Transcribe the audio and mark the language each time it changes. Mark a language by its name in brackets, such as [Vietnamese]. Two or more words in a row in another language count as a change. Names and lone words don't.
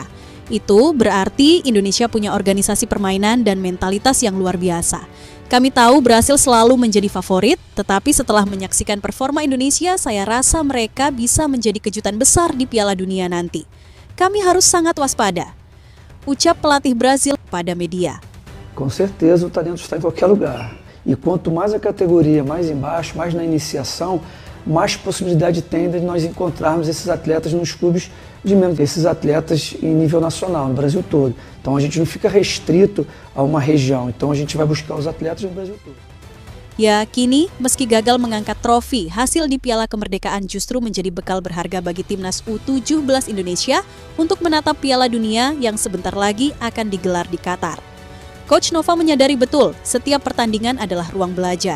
[Indonesian] Itu berarti Indonesia punya organisasi permainan dan mentalitas yang luar biasa. Kami tahu Brasil selalu menjadi favorit, tetapi setelah menyaksikan performa Indonesia, saya rasa mereka bisa menjadi kejutan besar di Piala Dunia nanti. Kami harus sangat waspada, ucap pelatih Brasil pada media. [Portuguese] Com certeza o talento está em qualquer lugar. E quanto mais a categoria, mais embaixo, mais na iniciação, mais possibilidade tem de nós encontrarmos esses atletas nos clubes de menos, esses atletas em nível nacional, no Brasil todo. Então a gente não fica restrito a uma região, então a gente vai buscar os atletas no Brasil todo. [Indonesian] Ya, kini meski gagal mengangkat trofi, hasil di Piala Kemerdekaan justru menjadi bekal berharga bagi timnas U17 Indonesia untuk menatap Piala Dunia yang sebentar lagi akan digelar di Qatar. Coach Nova menyadari betul setiap pertandingan adalah ruang belajar.